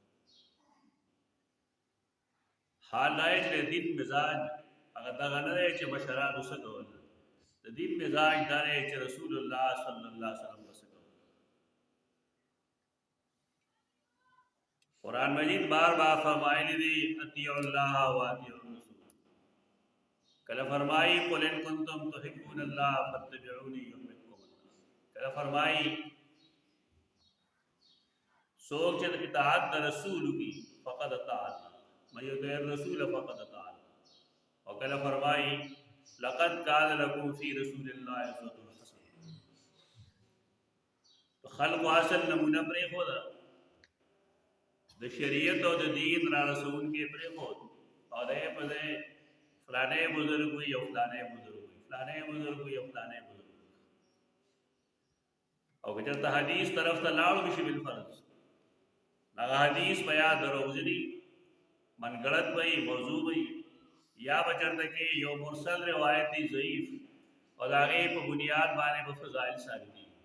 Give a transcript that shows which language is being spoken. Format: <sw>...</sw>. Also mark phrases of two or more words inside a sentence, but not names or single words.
<ps>حال دا چې د دین مزاج هغه دغه نه دی چې مشرانو څه کول، د دین مزاج دا دی چې رسول الله صلی الله علیه وسلم به څه کول. قرآن مجید بار بار فرمایلی دی</ps> <ar>اطیعوا الله و اطیعوا الرسول.</ar> <ps>کله فرمایي</ps> <ar>قل ان کنتم تحبون الله فاتبعوني یحببکم الله.</ar> <ps>کله فرمایي څوک چې اطاعت د رسول کی</ps> <ar>فقد اطاع الله، من یطع الرسول فقد اطاع الله.</ar> <ps>او کله فرمایي</ps> <ar>لقد کان لکم فی رسول الله اسوة حسنة.</ar> <ps>خلق اصل نمونه پرېښوده، د شریعت او د دین را رسون کې پرېښود او د یې په ځای فلانی بزرګ وي او فلانی بزرګ وي، فلانی بزرګ وي او فلانی بزرګ وي. او که چېرته حدیث طرف ته لاړو شي بالفرض، هغه حدیث به یا دروغجني، منګړت وي، موضوع وي، یا به چېرته کې یو مرسل روایت دی ضعیف او د هغې په بنیاد باندې به فضایل ثابتېږي.</ps>